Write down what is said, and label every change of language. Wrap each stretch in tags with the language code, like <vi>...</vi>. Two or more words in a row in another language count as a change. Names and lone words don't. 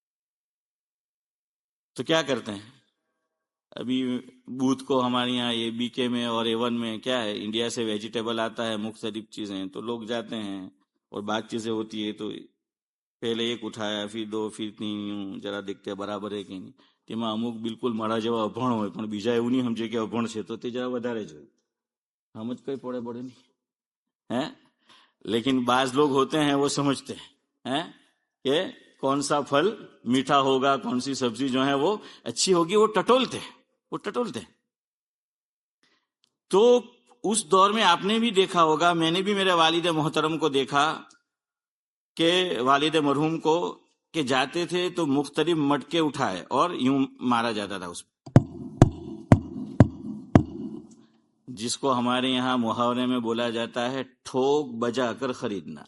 <ur>تو کیا کرتے ہیں، ابھی بوتھ کو ہمارے یہاں یہ بی کے میں اور A1 میں کیا ہے، انڈیا سے ویجیٹیبل آتا ہے، مختلف چیزیں، تو لوگ جاتے ہیں اور بات چیزیں ہوتی ہے، تو پہلے ایک اٹھایا، پھر 2، پھر 3، ذرا دیکھتے برابر ہے کہ نہیں،</ur> <gu>તેમાં અમુક બિલકુલ મારા જેવા અભણ હોય પણ બીજા એવું નહીં સમજે કે અભણ છે તો તે જરા વધારે જોઈએ, સમજ કઈ પડે નહીં ہے۔</gu> <ur>لیکن بعض لوگ ہوتے ہیں وہ سمجھتے ہیں کہ کون سا پھل میٹھا ہوگا، کون سی سبزی جو ہے وہ اچھی ہوگی، وہ ٹٹولتے ہیں۔ تو اس دور میں آپ نے بھی دیکھا ہوگا، میں نے بھی میرے والد محترم کو دیکھا کہ والد مرحوم کو کہ جاتے تھے تو مختلف مٹکے اٹھائے اور یوں مارا جاتا تھا اس پہ، جس کو ہمارے یہاں محاورے میں بولا جاتا ہے ٹھوک بجا کر خریدنا۔</ur>